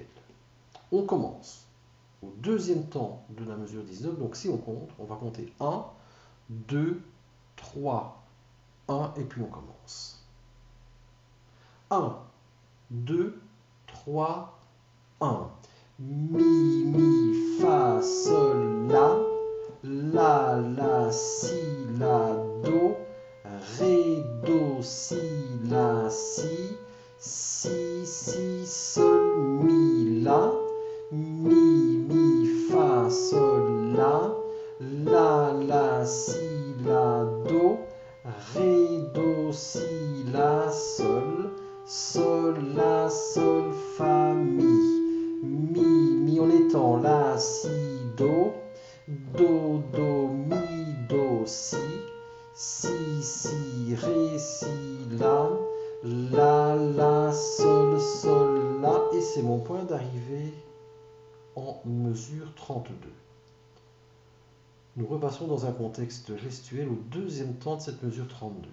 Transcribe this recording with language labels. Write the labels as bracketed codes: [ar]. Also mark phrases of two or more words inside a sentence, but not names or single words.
[fr] On commence au deuxième temps de la mesure 19. Donc si on compte, on va compter 1, 2, 3, 1, et puis on commence. 1, 2, 3, 1. Mi, mi, fa, sol, la, si, la, do, ré, do, si, la, si, sol, mi, la, mi, fa, sol, la, si, la, do, ré, do, si, la, sol, la, sol, fa, mi en étant la, si, do, mi, do, si, ré, si, la, sol, la, et c'est mon point d'arrivée en mesure 32. Nous repassons dans un contexte gestuel au deuxième temps de cette mesure 32.